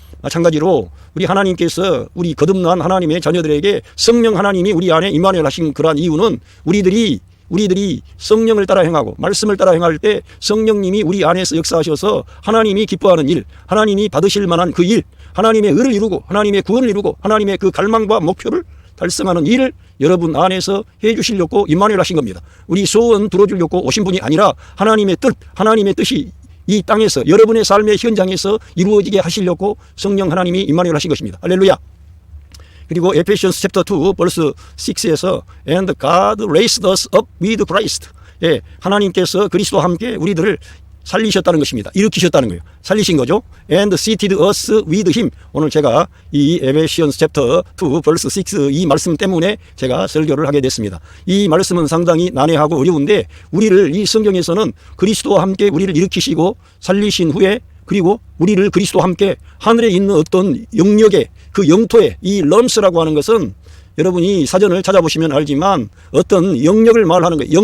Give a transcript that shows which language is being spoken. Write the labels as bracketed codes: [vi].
[ko] 마찬가지로 우리 하나님께서 우리 거듭난 하나님의 자녀들에게 성령 하나님이 우리 안에 임마누엘 하신 그러한 이유는 우리들이 성령을 따라 행하고 말씀을 따라 행할 때 성령님이 우리 안에서 역사하셔서 하나님이 기뻐하는 일, 하나님이 받으실 만한 그 일, 하나님의 의를 이루고 하나님의 구원을 이루고 하나님의 그 갈망과 목표를 달성하는 일을 여러분 안에서 해 주시려고 임마누엘 하신 겁니다. 우리 소원 들어주려고 오신 분이 아니라 하나님의 뜻이 이 땅에서 여러분의 삶의 현장에서 이루어지게 하시려고 성령 하나님이 임마누엘 하신 것입니다. 할렐루야. 그리고 [en] 에페시언스 챕터 2 벌스 6에서 And God raised us up with Christ. [ko] 예, 하나님께서 그리스도와 함께 우리들을 살리셨다는 것입니다. 일으키셨다는 거예요. 살리신 거죠. [en] And seated us with him. [ko] 오늘 제가 이 에페시언스 챕터 2 벌스 6 이 말씀 때문에 제가 설교를 하게 됐습니다. 이 말씀은 상당히 난해하고 어려운데 우리를 이 성경에서는 그리스도와 함께 우리를 일으키시고 살리신 후에 그리고 우리를 그리스도와 함께 하늘에 있는 어떤 영역에 그 영토에 이 럼스라고 하는 것은 여러분이 사전을 찾아보시면 알지만 어떤 영역을 말하는 거예요.